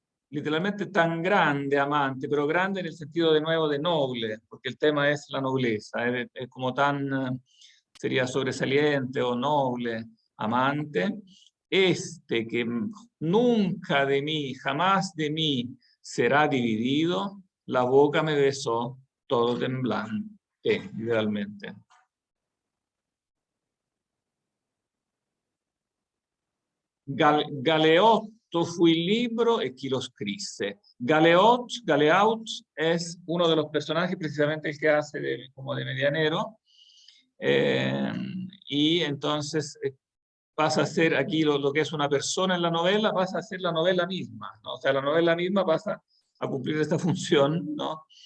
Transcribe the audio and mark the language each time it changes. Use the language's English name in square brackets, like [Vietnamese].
[Spanish] literalmente tan grande amante, pero grande en el sentido de nuevo de noble, porque el tema es la nobleza, es como tan, sería sobresaliente o noble amante, que nunca de mí, jamás de mí será dividido, la boca me besó todo temblante, literalmente. [Italian] Galeotto fu il libro e chi lo scrisse. [Spanish] Galeot es uno de los personajes, precisamente el que hace como de medianero, y entonces pasa a ser aquí lo que es una persona en la novela, pasa a ser la novela misma, ¿no? O sea, la novela misma pasa a cumplir esta función, ¿no?